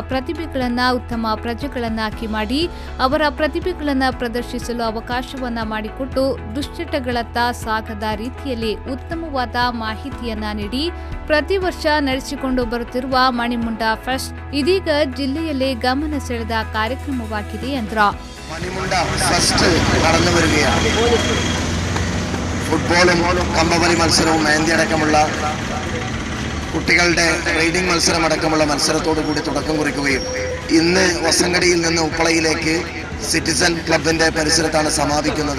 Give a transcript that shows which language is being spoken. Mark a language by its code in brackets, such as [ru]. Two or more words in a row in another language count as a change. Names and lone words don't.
[kn] ಪ್ರತಿಭೆಗಳನ್ನು ಉತ್ತಮ ಪ್ರಜೆಗಳನ್ನಾಗಿ ಮಾಡಿ ಅವರ ಪ್ರತಿಭೆಗಳನ್ನು ಪ್ರದರ್ಶಿಸಲು ಅವಕಾಶವನ್ನ ಮಾಡಿಕೊಟ್ಟು ದುಶ್ಚಟಗಳತ್ತ ಸಾಗದ ರೀತಿಯಲ್ಲಿ ಉತ್ತಮವಾದ ಮಾಹಿತಿಯನ್ನ ನೀಡಿ ಪ್ರತಿ ವರ್ಷ ನಡೆಸಿಕೊಂಡು ಬರುತ್ತಿರುವ ಮಣಿಮುಂಡ ಫೆಸ್ಟ್ ಇದೀಗ ಜಿಲ್ಲೆಯಲ್ಲೇ ಗಮನ ಸೆಳೆದ ಕಾರ್ಯಕ್ರಮವಾಗಿದೆ ಎಂದರು. [ml] ഫുട്ബോളും കമ്പവലി മത്സരവും മെഹന്തി അടക്കമുള്ള കുട്ടികളുടെ റൈഡിംഗ് മത്സരം അടക്കമുള്ള മത്സരത്തോടു കൂടി തുടക്കം കുറിക്കുകയും ഇന്ന് വസങ്കടിയിൽ നിന്ന് ഉപ്പളയിലേക്ക് സിറ്റിസൺ ക്ലബിന്റെ പരിസരത്താണ് സമാപിക്കുന്നത്.